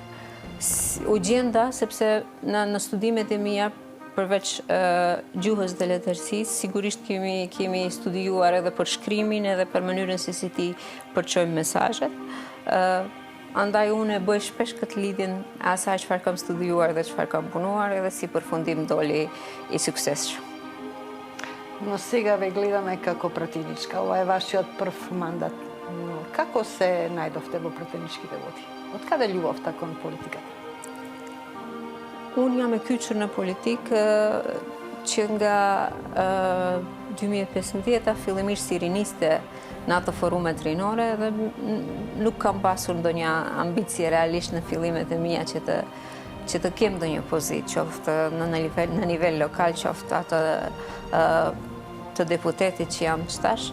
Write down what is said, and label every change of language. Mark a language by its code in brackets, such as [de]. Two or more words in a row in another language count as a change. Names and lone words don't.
[sq] U gjenda sepse në studimet e mia përveç gjuhës dhe letërsisë, sigurisht kemi studiuar edhe për shkrimin edhe për mënyrën se si ti përçojmë mesazhet. Andaj unë e bëj shpesh këtë lidhjen asaj çfarë kam studiuar dhe çfarë kam punuar edhe si përfundim doli i suksesshëm. [mk] Но сега ве гледаме како пратеничка. Ова е вашиот прв мандат. Како се најдовте во пратеничките води? Од каде љубовта кон политиката? [sq] Unë jam e kyçur në politikë që nga 2015 fillimisht si riniste në ato forumet rinore dhe nuk kam pasur ndonjë ambicie realisht në fillimet e mia që të kem ndonjë pozitë, qoftë në nivel lokal, qoftë atë të deputetit që jam tash.